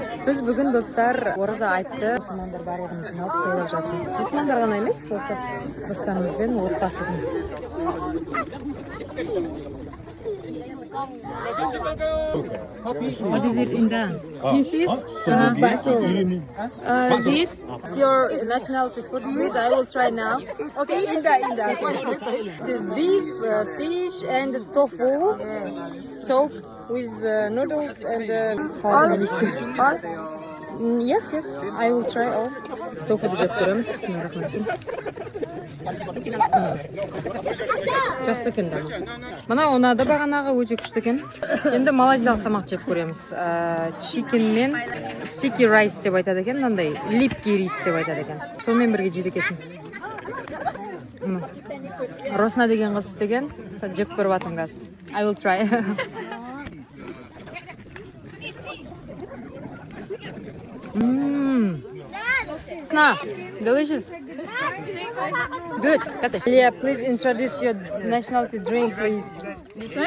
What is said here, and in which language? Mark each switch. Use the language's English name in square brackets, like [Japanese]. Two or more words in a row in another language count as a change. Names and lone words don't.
[Uzbek] Biz bugun do'stlar Orazа aytdi. [Kazakh] Musulmonlar bарлығын жиналып тойлап жатырмыз. Musulmonlar ғана емес, осы достарымызбен отбасымен. [English] What is it in there? This is bakso. This What's your nationality food, please? I will try now. Okay, India. Okay. This is beef, fish, and tofu. Soup with noodles and all. Yes, I will try all. Tofu [Kazakh] da jep ko'ramiz. [Arabic] Bismillahirrohmanirrohim. [Kazakh] Жақсы екен да. Мына ұнады бағанағы өте күшті екен. Енді малайзиялық тамақ жеп көреміз. Chicken мен [English] sticky rice [Kazakh] деп айтады екен, мынандай [Russian] липкий рис [Kazakh] деп айтады екен. Сонымен бірге жейді екенсің. Росна деген қыз істеген, жеп көріп жатырмын қазір. [English] I will try. Delicious. Good. Yeah, please introduce your nationality drink, please. This one?